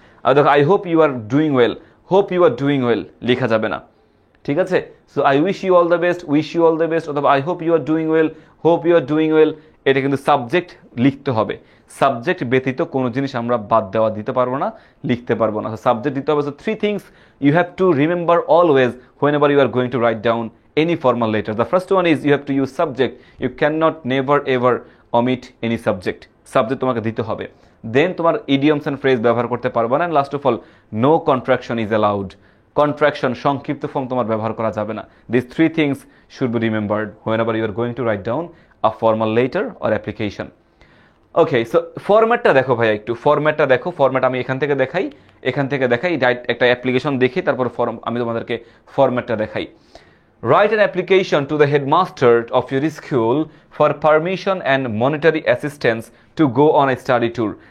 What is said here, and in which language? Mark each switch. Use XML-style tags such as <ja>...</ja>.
<bn>আর দেখো,</bn> <en>I hope you are doing well, hope you are doing well</en> <bn>লেখা যাবে না, ঠিক আছে।</bn> <en>so I wish you all the best, wish you all the best, অথবা I hope you are doing well, hope you are doing well,</en> <bn>এটা কিন্তু subject লিখতে হবে। সাবজেক্ট ব্যতীত কোনো জিনিস আমরা বাদ দেওয়া দিতে পারবো না, লিখতে পারবো না। সাবজেক্ট দিতে হবে।</bn> <en>So 3 things you have to remember always whenever you are going to write down any formal letter. The first one is you have to use subject. You cannot never ever omit any subject.</en> <bn>Subject তোমাকে দিতে হবে।</bn> <en>Then তোমার idioms and phrase</en> <bn>ব্যবহার করতে পারবে না।</bn> <en>And last of all, no contraction is allowed.</en> <bn>Contraction, সংক্ষিপ্ত form তোমার ব্যবহার করা যাবে না।</bn> <en>These 3 things should be remembered whenever you are going to write down a formal letter or application.</en> <bn>Okay, so ফরম্যাটটা দেখো ভাইয়া, একটু ফরম্যাটটা দেখো। ফরম্যাট আমি এখান থেকে দেখাই, একটা অ্যাপ্লিকেশন দেখি, তারপর আমি তোমাদেরকে ফরম্যাটটা দেখাই।</bn> <en>Write an application to the headmaster of your school for permission and monetary assistance to go on a study tour.</en>